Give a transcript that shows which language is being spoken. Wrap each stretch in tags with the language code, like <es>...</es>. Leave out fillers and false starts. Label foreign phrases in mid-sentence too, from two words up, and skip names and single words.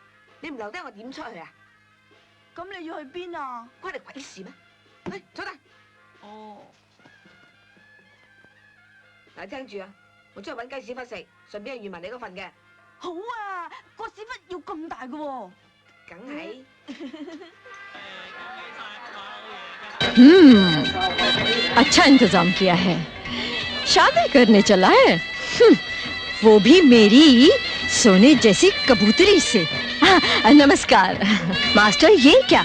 <yue>你唔留低我點出去啊？咁你要去邊啊？關你鬼事咩？去坐低。哦，嗱，聽住啊，我出去揾雞屎忽食，順便預埋你嗰份嘅。好啊，個屎忽要咁大嘅喎。梗係。</yue> <hi>अच्छा इंतजाम किया है। शादी करने चला है, वो भी मेरी सोने जैसी कबूतरी से। नमस्कार। मास्टर, ये क्या?</hi>